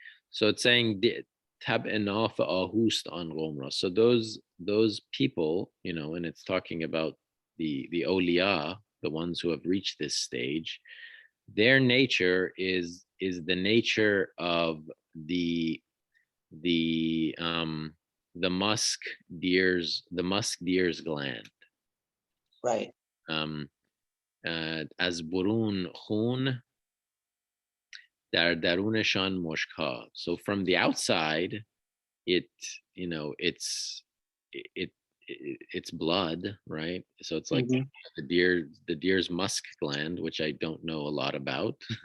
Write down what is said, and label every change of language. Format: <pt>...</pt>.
<en>So it's saying</en> <fa>طبع ناف آهوست آن قوم را.</fa> <en>So those people, and it's talking about the awliya, the ones who have reached this stage, their nature is the nature of the musk deer's gland. Right.</en> <fa>از برون خون در درونشان مشکها.</fa> <en>So from the outside, it's blood, right? So it's like the deer's musk gland, which I don't know a lot about.</en>